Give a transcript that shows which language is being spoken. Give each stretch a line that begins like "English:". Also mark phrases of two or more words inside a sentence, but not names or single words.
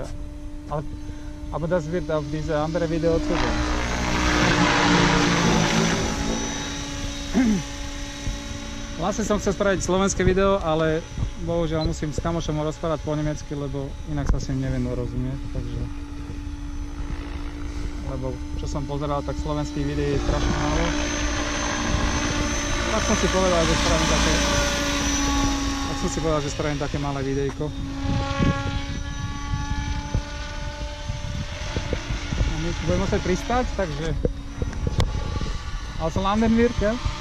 German: Aber das wird auf diese andere Video zu sehen.
Slovak: Vlastne som chcel spraviť slovenské video, ale bohužiaľ musím s kamošom rozprávať po nemecky, lebo inak sa s ním neviem rozumieť, takže... Lebo čo som pozeral, tak slovenských videí je strašne málo. Tak som si povedal, že spravím také malé videjko. A my budeme musieť pristať, takže...
German: Also landen wir, gell?